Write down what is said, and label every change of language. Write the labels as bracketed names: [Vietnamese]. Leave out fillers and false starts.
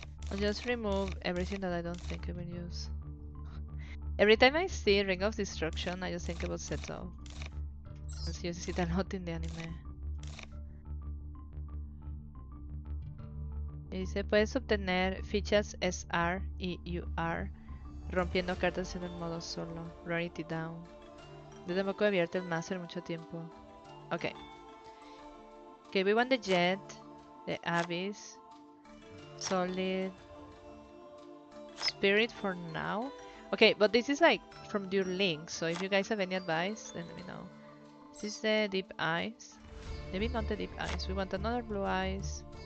[English] I'll just remove everything that I don't think I will use. Every time I see Ring of Destruction, I just think about Seto. Se uses it a lot in the anime. [Spanish] Y dice, puedes obtener fichas SR y UR rompiendo cartas en el modo solo. [English] Rarity down. [Spanish] Yo tampoco he abierto el Master mucho tiempo. [English] Okay. Okay, we want the Jet, the Abyss, Solid, Spirit for now. Okay, but this is like from your link, so if you guys have any advice, then let me know. This is the Deep Eyes. Maybe not the Deep Eyes. We want another Blue Eyes.